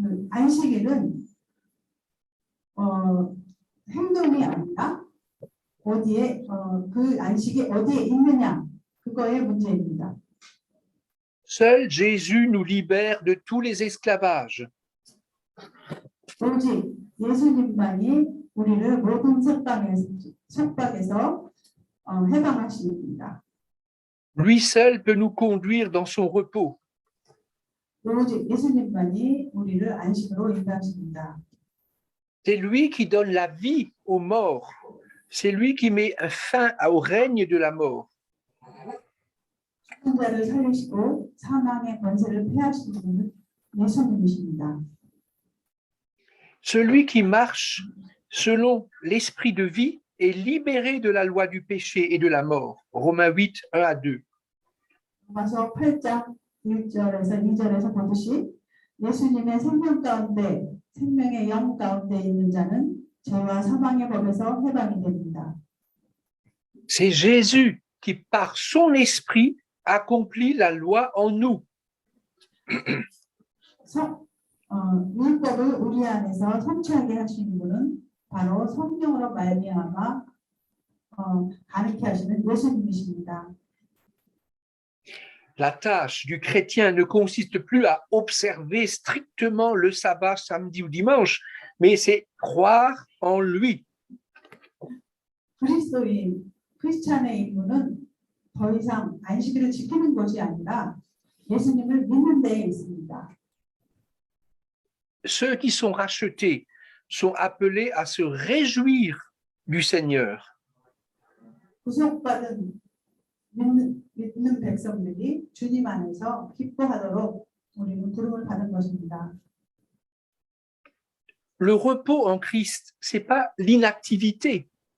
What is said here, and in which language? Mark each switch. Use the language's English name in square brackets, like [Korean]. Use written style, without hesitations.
[Korean] 안식일은 행동이 아니라 어디에 그 안식이 어디에 있느냐 그거의 문제입니다. [French] Seul Jésus nous libère de tous les esclavages. [Korean] 오직 예수님만이 우리를 모든 속박에서 해방하십니다. [French] Lui seul peut nous conduire dans son repos. [Korean] 오직 예수님만이 우리를 안식으로 인도하십니다. [French] C'est lui qui donne la vie aux morts. C'est lui qui met un fin au règne de la mort. [Korean] 죽은 자를 살리시고 사망의 권세를 폐하시는 분은 예수님이십니다. [French] Celui qui marche selon l'esprit de vie est libéré de la loi du péché et de la mort. Romains 8, 1 à 2. [Korean] 로마서 8장 1절에서 2절에서 보듯이 예수님의 생명 가운데 생명의 영 가운데 있는 자는 죄와 사망의 법에서 해방이 됩니다. [French] C'est Jésus qui, par son esprit, accomplit la loi en nous. [Korean] 율법을 우리 안에서 성취하게 하시는 분은 바로 성령으로 말미암아 가르쳐 하시는 예수님이십니다. [French] La tâche du chrétien ne consiste plus à observer strictement le sabbat samedi ou dimanche, mais c'est croire en lui. [Korean] 크리스찬의 임무는 더 이상 안식일을 지키는 것이 아니라 예수님을 믿는 데에 있습니다. [French] Ceux qui sont rachetés sont appelés à se réjouir du Seigneur. [Korean] 구속받은 믿는 백성들이 주님 안에서 기뻐하도록 우리는 부름을 받은 것입니다. [French] Le repos en Christ, c'est pas l'inactivité.